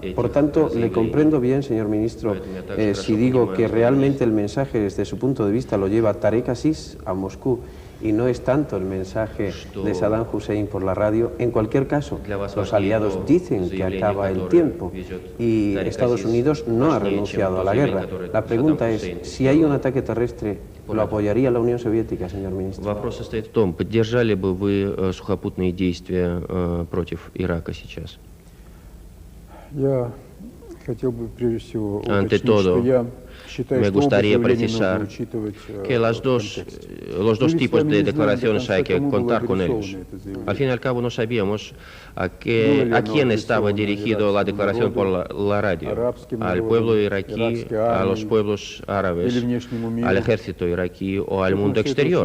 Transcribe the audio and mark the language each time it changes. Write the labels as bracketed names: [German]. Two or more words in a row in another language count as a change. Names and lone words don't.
[Spanish] Por tanto, le comprendo bien, señor ministro, si digo que realmente el mensaje desde su punto de vista lo lleva Tariq Aziz a Moscú y no es tanto el mensaje de Saddam Hussein por la radio. En cualquier caso, los aliados dicen que acaba el tiempo y Estados Unidos no ha renunciado a la guerra. La pregunta es, si hay un ataque terrestre, ¿lo apoyaría la Unión Soviética, señor ministro? [Russian] Вопрос состоит в том, поддержали бы вы сухопутные действия против Ирака сейчас? [Spanish] Ante todo, me gustaría precisar que los dos tipos de declaraciones hay que contar con ellos. Al fin y al cabo no sabíamos a quién estaba dirigido la declaración por la radio, al pueblo iraquí, a los pueblos árabes, al ejército iraquí o al mundo exterior.